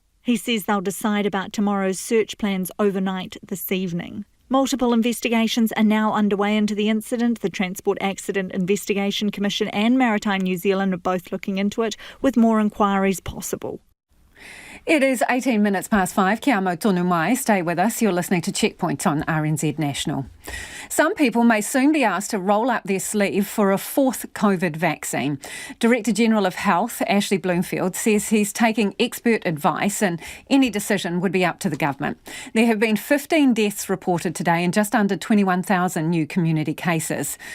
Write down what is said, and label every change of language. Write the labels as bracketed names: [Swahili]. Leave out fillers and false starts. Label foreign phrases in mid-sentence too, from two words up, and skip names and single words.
[English] He says they'll decide about tomorrow's search plans overnight this evening. Multiple investigations are now underway into the incident. The Transport Accident Investigation Commission and Maritime New Zealand are both looking into it, with more inquiries possible. It is 18 minutes past 5. [Māori] Kia mau tonu mai. [English] Stay with us. You're listening to Checkpoint on RNZ National. Some people may soon be asked to roll up their sleeve for a 4th COVID vaccine. Director General of Health, Ashley Bloomfield, says he's taking expert advice and any decision would be up to the government. There have been 15 deaths reported today and just under 21,000 new community cases.